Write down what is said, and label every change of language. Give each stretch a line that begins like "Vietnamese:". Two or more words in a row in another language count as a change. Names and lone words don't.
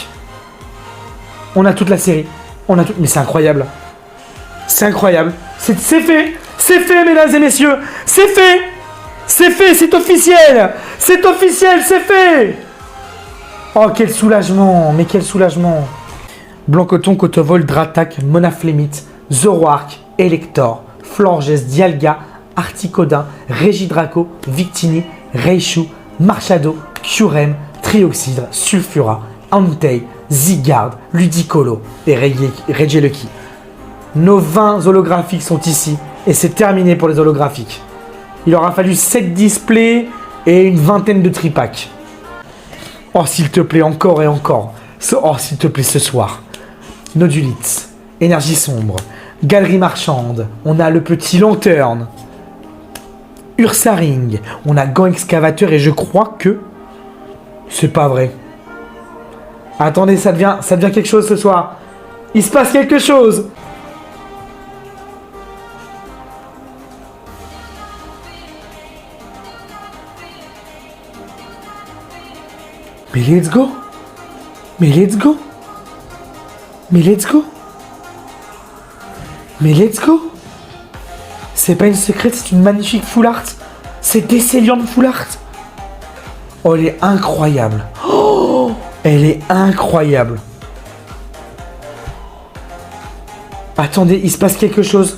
French: On a toute la série. On a tout... Mais c'est incroyable. C'est incroyable. C'est fait. C'est fait, mesdames et messieurs. C'est fait. C'est fait, c'est officiel. C'est officiel, c'est fait. Oh, quel soulagement. Mais quel soulagement. Blancoton, Cotovol, Dratak, Monaflémite, Zoroark, Elector, Florges, Dialga, Articodin, Régidraco, Victini, Reichu, Marchado, Curem, Trioxydre, Sulfura, Entei, Zygarde, Ludicolo et Regieleki. Nos 20 holographiques sont ici et c'est terminé pour les holographiques. Il aura fallu 7 displays et une vingtaine de tripacks. Oh, s'il te plaît, encore et encore. Oh, s'il te plaît, ce soir. Nodulite, Énergie sombre, Galerie marchande, on a le petit Lanterne, Ursaring, on a Gant excavateur et je crois que... C'est pas vrai. Attendez, ça devient quelque chose ce soir. Il se passe quelque chose. Mais
English: let's go.
French: Mais
English: let's go.
French: Mais
English: let's go.
French: Mais
English: let's go.
French: C'est pas une secrète, c'est une magnifique
English: full art.
French: C'est Décéliant
English: full art.
French: Oh, elle est incroyable. Oh, elle est incroyable. Attendez, il se passe quelque chose.